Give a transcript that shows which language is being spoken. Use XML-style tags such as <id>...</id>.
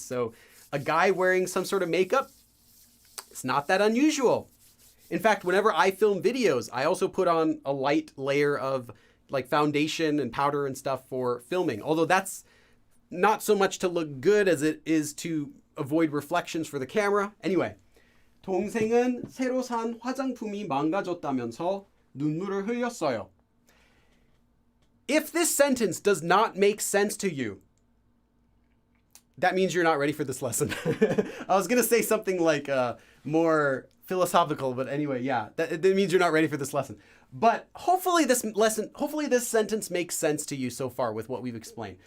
<en>So a guy wearing some sort of makeup, it's not that unusual. In fact, whenever I film videos, I also put on a light layer of like foundation and powder and stuff for filming. Although that's not so much to look good as it is to avoid reflections for the camera.</en> <ko>Anyway, 동생은 새로 산 화장품이 망가졌다면서 눈물을 흘렸어요.</ko> <en>If this sentence does not make sense to you, that means you're not ready for this lesson. I was going to say something like more philosophical, but anyway, yeah, that means you're not ready for this lesson. But hopefully this sentence makes sense to you so far with what we've explained.</en>